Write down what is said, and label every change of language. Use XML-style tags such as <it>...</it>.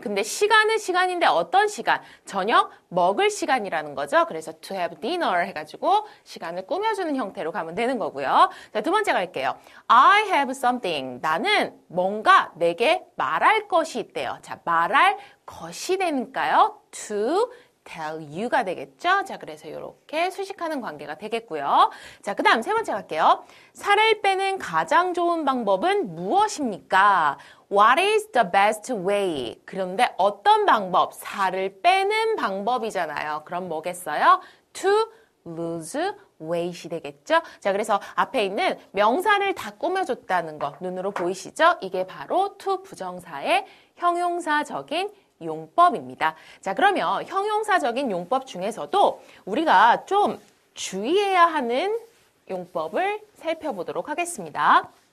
<ko>근데 시간은 시간인데 어떤 시간? 저녁 먹을 시간이라는 거죠. 그래서 to have dinner 해가지고 시간을 꾸며주는 형태로 가면 되는 거고요. 자, 두 번째 갈게요.</ko> <en>I have something.</en> <ko>나는 뭔가 내게 말할 것이 있대요. 자, 말할 것이 되니까요. to tell you가 되겠죠? 자, 그래서 이렇게 수식하는 관계가 되겠고요. 자, 그 다음 세 번째 갈게요. 살을 빼는 가장 좋은 방법은 무엇입니까?</ko> <en>What is the best way?</en> <ko>그런데 어떤 방법? 살을 빼는 방법이잖아요. 그럼 뭐겠어요?</ko> <en>To lose weight이</en> <ko>되겠죠? 자, 그래서 앞에 있는 명사를 다 꾸며줬다는 거 눈으로 보이시죠? 이게 바로 to 부정사의 형용사적인 용법입니다. 자, 그러면 형용사적인 용법 중에서도 우리가 좀 주의해야 하는 용법을 살펴보도록 하겠습니다.</ko>